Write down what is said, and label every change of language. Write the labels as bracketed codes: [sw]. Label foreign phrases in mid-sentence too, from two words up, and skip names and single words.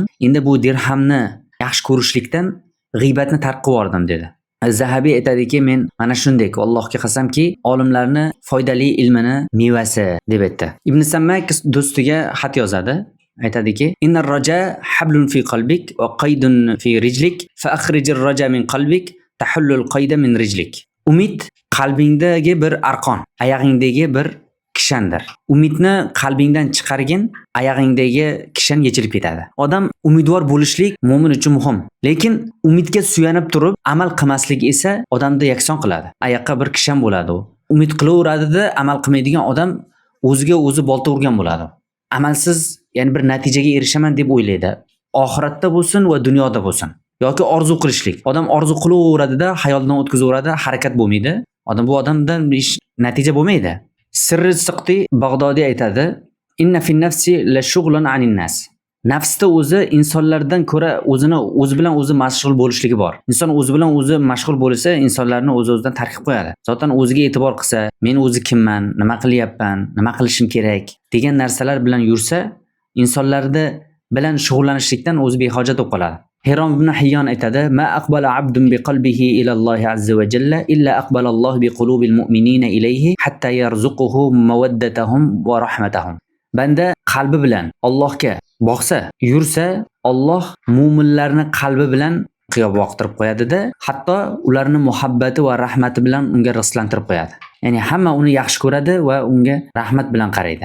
[uz] Endi bu dirhamni yaxshi ko'rishlikdan g'iybatni tark qilib yubordim dedi. Zahabiy aytadiki, men mana shunday, Allohga qasamki, olimlarni foydali ilmini mevasi deb aytdi. Ibn Sammak do'stiga xat yozadi. [ar] Aytadiki, إن الرجاء حبل في قلبك وقيد في رجلك فأخرج الرجاء من قلبك تحل القيد من رجلك. [uz] Umid qalbingdagi bir arqon, oyog'ingdagi bir kishandir. Umidni qalbingdan chiqargin, oyog'ingdagi kishan yechilib ketadi. Odam umidvor bo'lishlik mu'min uchun muhim. Lekin umidga suyanib turib amal qilmaslik esa odamni yakson qiladi. Oyoqqa bir kishan bo'ladi u. Umid qilaveradi-da, amal qilmaydigan odam o'ziga o'zi bolta urgan bo'ladi. Amalsiz, ya'ni bir natijaga erishaman deb o'ylaydi. Oxiratda bo'lsin va dunyoda bo'lsin. Yoki orzu qilishlik. Odam orzu qilaveradi-da, xayoldan o'tkazaveradi, harakat bo'lmaydi. Bu odamdan ish natija bo'lmaydi. Sirri Siqti Bag'dodiy aytadi, [ar] إن في النفس لشغلا عن الناس. [uz] Nafsda o'zi insonlardan ko'ra o'zi bilan o'zi mashg'ul bo'lishligi bor. Inson o'zi bilan o'zi mashg'ul bo'lsa, insonlarni o'zidan tarkib qo'yadi. Zotan o'ziga e'tibor qilsa, men o'zi kimman, nima qilyapman, nima qilishim kerak degan narsalar bilan yursa, insonlarda bilan shug'ullanishlikdan o'zi behojat bo'lib qoladi. Hirom ibn Hayyon aytadi, [ar] ما أقبل عبد بقلبه إلى الله عز وجل إلا أقبل الله بقلوب المؤمنين إليه حتى يرزقه مودتهم ورحمتهم. [uz] Banda qalbi bilan Allohga boqsa, yursa, Alloh mu'minlarni qalbi bilan qiyob vaqtirib qo'yadi-da, hatto ularni muhabbati va rahmati bilan unga rizqlantirib qo'yadi. Ya'ni hamma uni yaxshi ko'radi va unga rahmat bilan qaraydi.